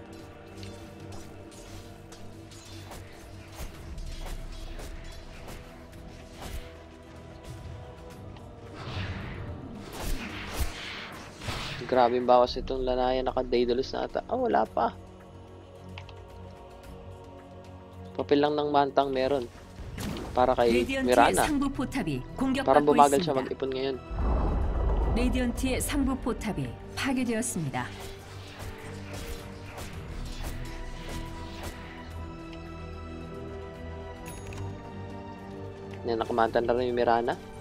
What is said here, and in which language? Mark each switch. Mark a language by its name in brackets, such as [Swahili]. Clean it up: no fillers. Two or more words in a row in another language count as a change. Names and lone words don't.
[Filipino] Grabe yung bawas itong Lanaya. Naka-Daedalus na ata. Ah, wala pa. Papel lang ng mantang meron. Para kay [Korean] 레디언트의 [Filipino] Mirana. [Korean] 상부 포탑이 [Filipino] Parang [Korean] 공격받고 [Filipino] bumagal siya [Korean] 있습니다. [Filipino] mag-ipon ngayon. [Korean] 레디언트의 상부 포탑이 파괴되었습니다. [Filipino] Yan, nakamanta na rin yung Mirana.